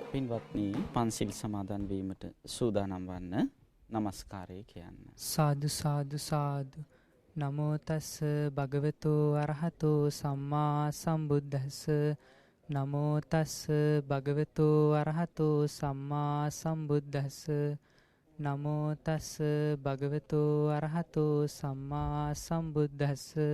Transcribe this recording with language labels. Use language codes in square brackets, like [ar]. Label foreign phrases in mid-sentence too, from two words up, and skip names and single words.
[si] පින්වත්නි පන්සිල් සමාදන් වීමට සූදානම් වන්න. නමස්කාරය කියන්න. [pi] සාදු සාදු සාදු. නමෝ තස්ස භගවතු අරහතෝ සම්මා සම්බුද්දස්ස. නමෝ තස්ස භගවතු අරහතෝ සම්මා සම්බුද්දස්ස. නමෝ තස්ස භගවතු අරහතෝ සම්මා සම්බුද්දස්ස.